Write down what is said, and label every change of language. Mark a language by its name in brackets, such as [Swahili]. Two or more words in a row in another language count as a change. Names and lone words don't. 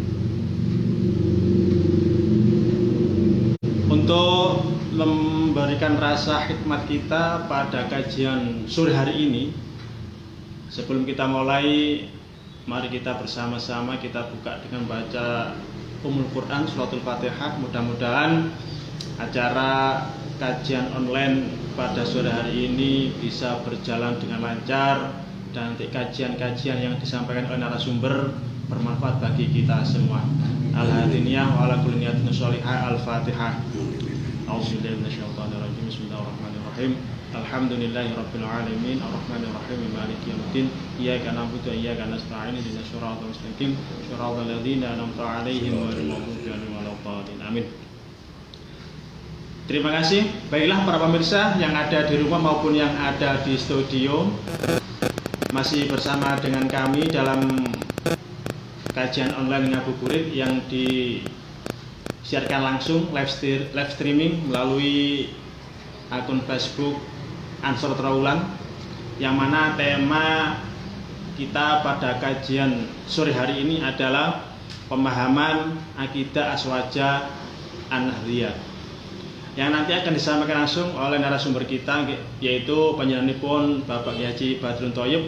[Indonesian] Untuk memberikan rasa khidmat kita pada kajian sore hari ini, sebelum kita mulai, mari kita bersama-sama kita buka dengan baca Ummul Quran Suratul Fatihah. Mudah-mudahan acara kajian online pada sore hari ini bisa berjalan dengan lancar dan nanti kajian-kajian yang disampaikan oleh narasumber bermanfaat bagi kita semua. [Arabic] الهادينية وعلى كل نية صالحة. الفاتحة. أعوذ بالله من الشيطان الرجيم. بسم الله الرحمن الرحيم. الحمد لله رب العالمين، الرحمن الرحيم، مالك يوم الدين. إياك نعبد وإياك نستعين. اهدنا الصراط المستقيم، صراط الذين أنعمت عليهم غير المغضوب عليهم ولا الضالين. [Indonesian] Amin. Terima kasih. Baiklah para pemirsa yang ada di rumah maupun yang ada di studio, masih bersama dengan kami dalam kajian online ngabuburit yang disiarkan langsung [English] live streaming [Indonesian] melalui akun Facebook Ansor Trawulan, yang mana tema kita pada kajian sore hari ini adalah pemahaman akidah Aswaja An-Nahdliyah, yang nanti akan disampaikan langsung oleh narasumber kita, yaitu panjenenganipun Bapak Kiai Haji Badrun Thoyib.